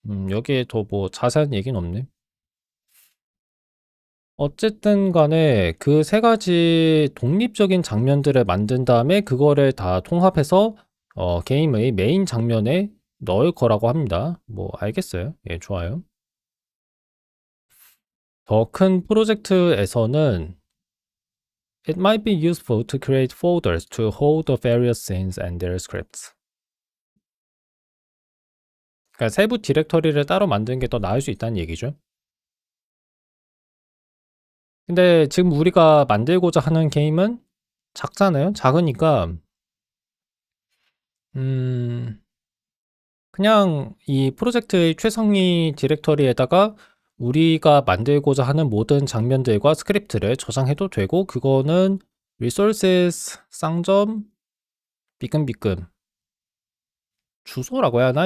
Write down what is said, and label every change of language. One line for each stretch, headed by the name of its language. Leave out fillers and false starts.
Korean: 여기에 더 뭐 자세한 얘기는 없네. 어쨌든 간에 그 세 가지 독립적인 장면들을 만든 다음에 그거를 다 통합해서 게임의 메인 장면에 넣을 거라고 합니다. 뭐 알겠어요. 예, 좋아요. 더 큰 프로젝트에서는
English: It might be useful to create folders to hold the various scenes and their scripts.
Korean: 그러니까 세부 디렉터리를 따로 만드는 게 더 나을 수 있다는 얘기죠. 근데 지금 우리가 만들고자 하는 게임은 작잖아요. 작으니까 음 그냥 이 프로젝트의 최상위 디렉터리에다가 우리가 만들고자 하는 모든 장면들과 스크립트를 저장해도 되고, 그거는 resources 쌍점 삐끔삐끔 주소라고 해야 하나?